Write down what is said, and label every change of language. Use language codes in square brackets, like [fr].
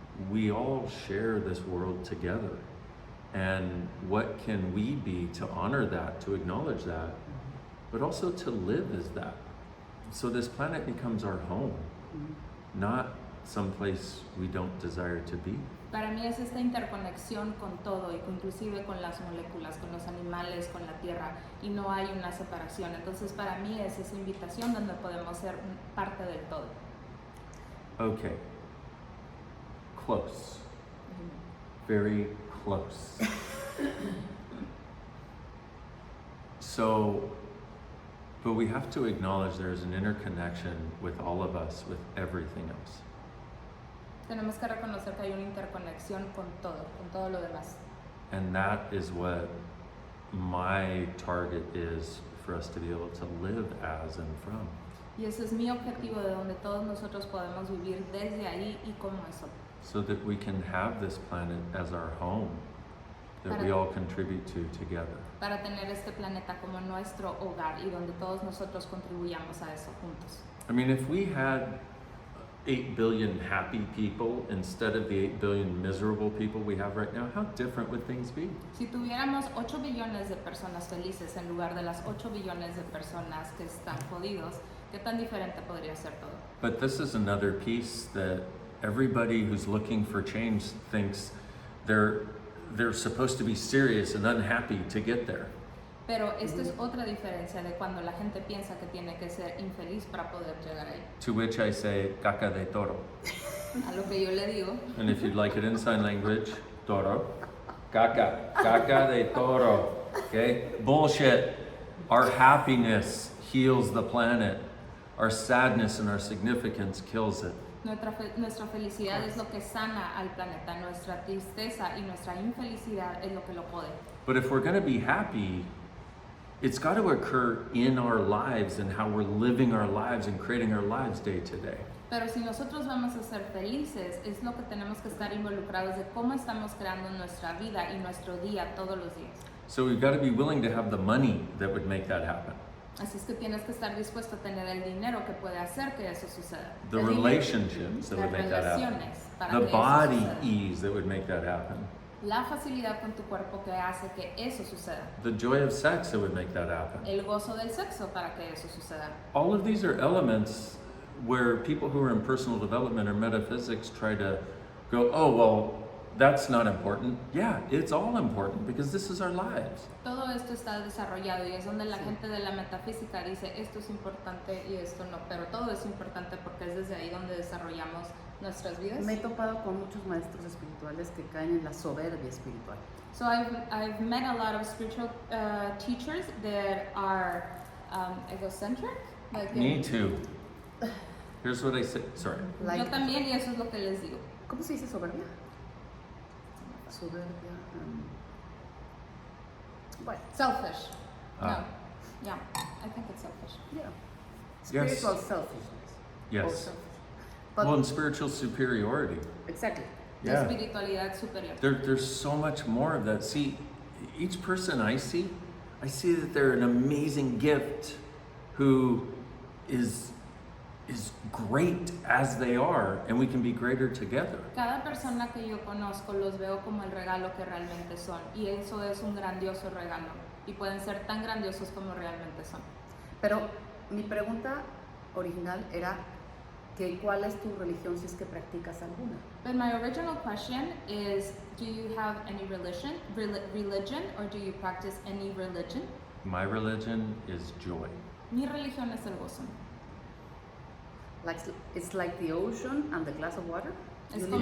[en] We all share this world together. And what can we be to honor that, to acknowledge that, but also to live as that? So this planet becomes our home, not someplace we don't desire to be. [es] Para mí es esta interconexión con todo, y inclusive con las moléculas, con los animales, con la tierra, y no hay una separación. Entonces para mí es esa invitación donde podemos ser parte del todo. [en] Okay. Close. Very close. So, but we have to acknowledge there's an interconnection with all of us, with everything else. [es] Tenemos que reconocer que hay una interconexión con todo lo demás. [en] And that is what my target is for us to be able to live as and from. [es] Y ese es mi objetivo, de donde todos nosotros podemos vivir desde ahí y como eso. [en] So that we can have this planet as our home, that we all contribute to together. [es] Para tener este planeta como nuestro hogar y donde todos nosotros contribuyamos a eso juntos. [en] I mean, if we had 8 billion happy people instead of the 8 billion miserable people we have right now, how different would things be? [es] Si tuviéramos 8 billones de personas felices en lugar de las 8 billones de personas que están jodidos, ¿qué tan diferente podría ser todo? [en] But this is another piece that everybody who's looking for change thinks they're supposed to be serious and unhappy to get there. [es] Pero esta es otra diferencia de cuando la gente piensa que tiene que ser infeliz para poder llegar ahí. [en] To which I say, [es] caca de toro. A lo que yo le digo, [en] And if you'd like it in sign language, toro. [es] Caca de toro. [en] Okay? Bullshit. Our happiness heals the planet. Our sadness and our significance kills it. [es] nuestra felicidad es lo que sana al planeta, nuestra tristeza y nuestra infelicidad es lo que lo jode. [en] But if we're going to be happy, it's got to occur in our lives and how we're living our lives and creating our lives day to day. [es] Pero si nosotros vamos a ser felices, es lo que tenemos que estar involucrados de cómo estamos creando nuestra vida y nuestro día todos los días. [en] So we've got to be willing to have the money that would make that happen. [es] Así es que tienes que estar dispuesto a tener el dinero que puede hacer que eso suceda. [en] The relationships that would make that happen. The body ease that would make that happen. [es] La facilidad con tu cuerpo que hace que eso suceda. [en] The joy of sex that would make that happen. [es] El gozo del sexo para que eso suceda. [en] All of these are elements where people who are in personal development or metaphysics try to go, oh, well, that's not important. Yeah, it's all important because this is our lives. [es] Todo esto está desarrollado y es donde la gente de la metafísica dice esto es importante y esto no, pero todo es importante porque es desde ahí donde desarrollamos nuestras vidas. Me he topado con muchos maestros espirituales que caen en la soberbia espiritual. [en] So I've met a lot of spiritual teachers that are egocentric. Like Me too. Here's what I say. Sorry. [es] Yo también y eso es lo que les digo. ¿Cómo se dice soberbia? Soberbia. Bueno, [en] Selfish. Ah. No. Yeah, I think it's selfish. yeah. Yes. Spiritual selfishness. Or Yes. selfish. But Well, in spiritual superiority. exactly. [es] La [en] Yeah. [es] espiritualidad superior. [en] There's so much more of that. See, each person I see that they're an amazing gift who is great as they are, and we can be greater together. [es] Cada persona que yo conozco los veo como el regalo que realmente son y eso es un grandioso regalo y pueden ser tan grandiosos como realmente son. Pero mi pregunta original era que ¿cuál es tu religión si es que practicas alguna? [en] But my original question is, do you have any religion or do you practice any religion? My religion is joy. [es] Mi religión es el gozo. [en] Like, it's like the ocean and the glass of water? [es] Es [en] You [es] como